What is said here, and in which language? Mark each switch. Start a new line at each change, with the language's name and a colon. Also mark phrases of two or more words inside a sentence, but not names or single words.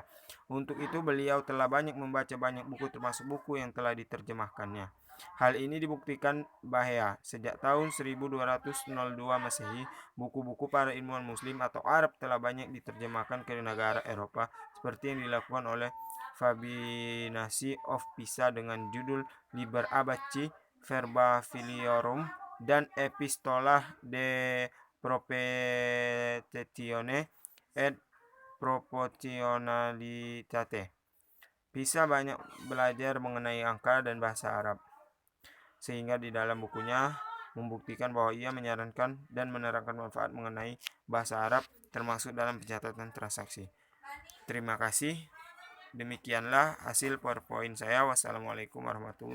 Indonesian: Untuk itu beliau telah banyak membaca banyak buku termasuk buku yang telah diterjemahkannya. Hal ini dibuktikan bahwa sejak tahun 1202 Masehi, buku-buku para ilmuwan muslim atau Arab telah banyak diterjemahkan ke negara Eropa seperti yang dilakukan oleh Fabinasi of Pisa dengan judul Liber Abaci Verba Filiorum dan Epistola de Propetione et Proportionalitate. Pisa banyak belajar mengenai angka dan bahasa Arab, sehingga di dalam bukunya membuktikan bahwa ia menyarankan dan menerangkan manfaat mengenai bahasa Arab termasuk dalam pencatatan transaksi. Terima kasih. Demikianlah hasil PowerPoint saya.